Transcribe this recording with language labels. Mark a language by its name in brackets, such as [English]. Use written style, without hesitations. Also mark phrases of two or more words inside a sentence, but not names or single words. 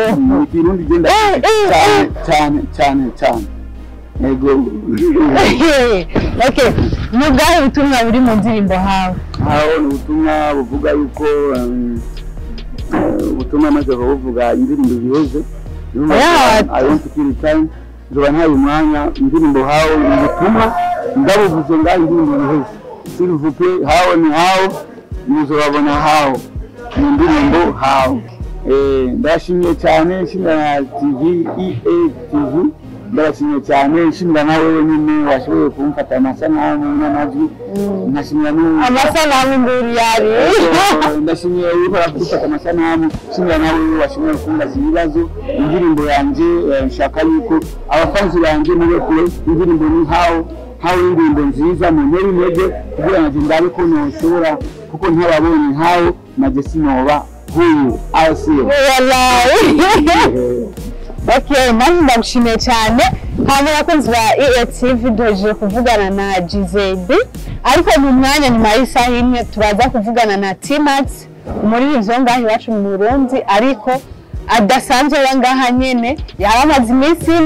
[Rundi] ikirundi genda cyane ego okay mugahe ubutumwa buri mu ndirimbo hawe ni ubutumwa buvuga yuko ubutumwa maze buvuga indirimbo ziheze [English] I want to kill time [Rundi] zoba ntaye umwanya indirimbo hawe ubutumwa ndabuvuze ngaho indirimbo ziheze [French] s'il vous plaît [Rundi] hawe ni hawe muzobabona hawe indirimbo hawe ndashimye cyane shimira TV TV ndashimye cyane shimira nawe nyine washoboye kumfata amasanamu n'amajwi ndashimira amasanamu nguri yari ndashimye yuko afata amasanamu shimira nawe washoboye kumbaza ibibazo indirimbo yanjye nshaka yuko abafanzi banjye muri kure indirimbo ni hawe indirimbo nziza mu nteri intege kugira ngo ndabe ko noshobora kuko ntababonye hawe naje sinoba [Swahili] huyu asiye [Rundi] wallahi okay mani ndagushimiye cyane hano abakunzi ba EATV doje kuvugana na GZB ariko mu mwanya nyuma y'isaha imwe turaza kuvugana na T-Max umuririmbyi ngaho iwacu mu Burundi ariko adasanzwe wangaha nyene yaramaze iminsi ino